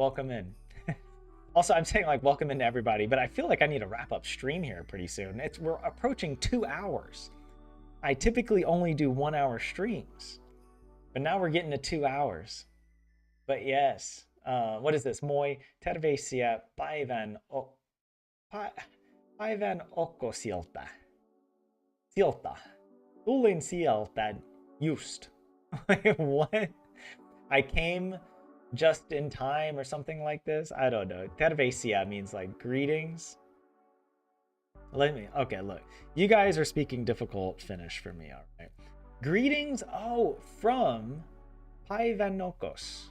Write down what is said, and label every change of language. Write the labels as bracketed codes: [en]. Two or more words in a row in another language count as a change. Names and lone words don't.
[en] Welcome in. Also, I'm saying like welcome in to everybody, but I feel like I need to wrap up stream here pretty soon. We're approaching 2 hours. I typically only do 1 hour streams, but now we're getting to 2 hours. But yes, what is this? [fi] Moi terveisiä päivän okkosilta. Silta. Tulin sieltä just. [en] What? I came just in time or something like this. I don't know. Terveisiä means like greetings. Okay, look. You guys are speaking difficult Finnish for me, all right. Greetings, from Paivanokos.